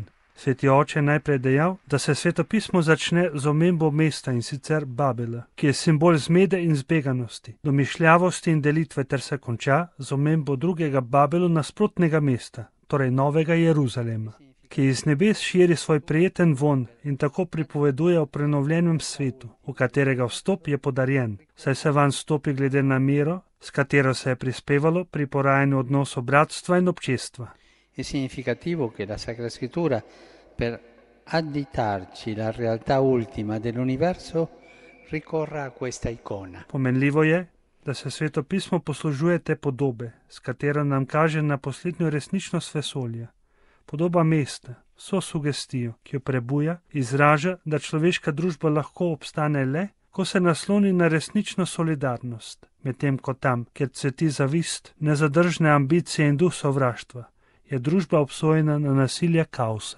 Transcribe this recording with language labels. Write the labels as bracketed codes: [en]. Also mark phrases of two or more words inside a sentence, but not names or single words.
[sl] Sveti oče je najprej dejal, da se svetopismo začne z omembo mesta, in sicer Babela, ki je simbol zmede in zbeganosti, domišljavosti in delitve, ter se konča z omembo drugega Babelu nasprotnega mesta, torej Novega Jeruzalema, ki iz nebes širi svoj prijeten vonj in tako pripoveduje o prenovljenem svetu, v katerega vstop je podarjen, saj se vanj stopi glede na mero, s katero se je prispevalo pri porajanju odnosov bratstva in občestva. [it] È significativo che la Sacra Scrittura, per additarci la realtà ultima dell'universo, ricorra a questa icona. [sl] Pomenljivo je, da se svetopismo poslužuje te podobe, s katero nam kaže na poslednjo resničnost vesolja. Podoba mesta, vso sugestijo, ki jo prebuja, izraža, da človeška družba lahko obstane le, ko se nasloni na resnično solidarnost, medtem ko tam, kjer cveti zavist, nezadržne ambicije in duh sovraštva, je družba obsojena na nasilje kaosa.